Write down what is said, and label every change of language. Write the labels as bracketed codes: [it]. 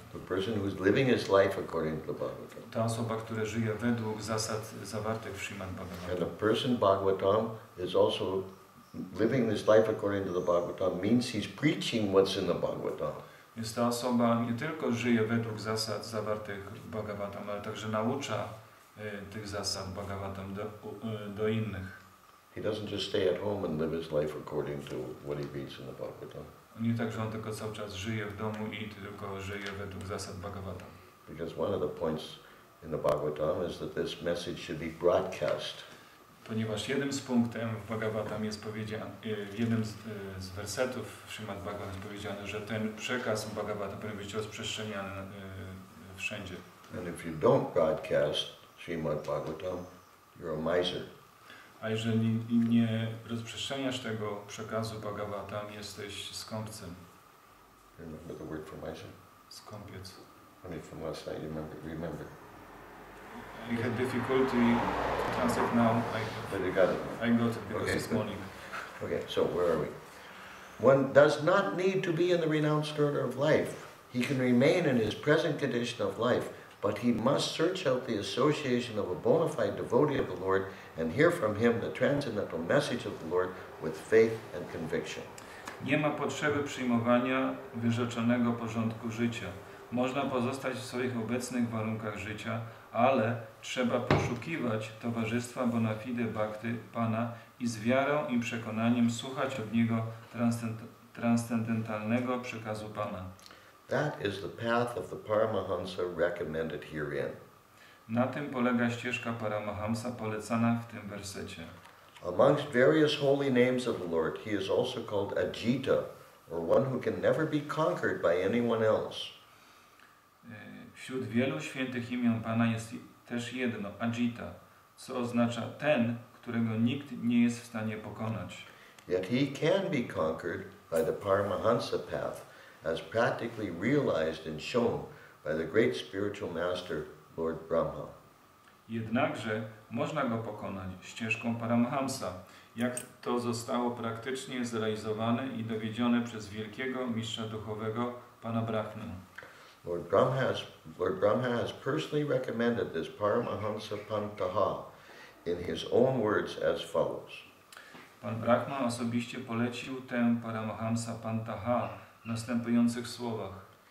[en] The person who's living his life according to the Bhagavatam. [pl] Ta osoba, która żyje według zasad zawartych w Śrimad [en] And Bhagavatam. a person Bhagavatam is also living this life according to the Bhagavatam means he's preaching what's in the Bhagavatam. [pl] Więc ta osoba nie tylko żyje według zasad zawartych w Bhagavatam, ale także naucza tych zasad Bhagavatam do innych. [en] He doesn't just stay at home and live his life according to what he reads in the Bhagavatam. [pl] Nie tak, że on tylko cały czas żyje w domu i tylko żyje według zasad Bhagavatam. [en] Because one of the points in the Bhagavatam is that this message should be broadcast. [pl] Ponieważ jednym z punktem w Bhagavatam jest powiedziane, w jednym z wersetów w Śrimad Bhagavatam jest powiedziane, że ten przekaz Bhagavatam powinien być rozprzestrzeniany wszędzie. [en] And if you don't broadcast Srimad Bhagavatam, you're a miser. [pl] A jeżeli nie rozprzestrzeniasz tego przekazu Bhagavatam, jesteś skąpcem. [en] Remember the word for miser? [pl] Skąpiec. [en] I mean, from last night, remember. I had difficulty to translate now. But you got it. I got it because Okay, this good. morning. Okay, so where are we? One does not need to be in the renounced order of life. He can remain in his present condition of life, but he must search out the association of a bona fide devotee of the Lord and hear from him the transcendental message of the Lord with faith and conviction. [pl] Nie ma potrzeby przyjmowania wyrzeczonego porządku życia. Można pozostać w swoich obecnych warunkach życia, ale trzeba poszukiwać towarzystwa bona fide bhakty Pana i z wiarą i przekonaniem słuchać od Niego transcendentalnego przekazu Pana. [en] That is the path of the Paramahansa recommended herein. [pl] Na tym polega ścieżka Paramahamsa polecana w tym wersecie. [en] Amongst various holy names of the Lord, he is also called Ajita, or one who can never be conquered by anyone else. [pl] Wśród wielu świętych imion Pana jest też jedno, Ajita, co oznacza ten, którego nikt nie jest w stanie pokonać. [en] Yet he can be conquered by the Paramahansa path, as practically realized and shown by the great spiritual master, Lord Brahma. [pl] Jednakże można go pokonać ścieżką Paramahamsa, jak to zostało praktycznie zrealizowane i dowiedzione przez wielkiego mistrza duchowego Pana Brahmę. [en] Lord Brahma has personally recommended this Paramahansa Pantaha in his own words as follows. [pl] Pan Brahma osobiście polecił tę Paramahamsa Pantaha w następujących słowach.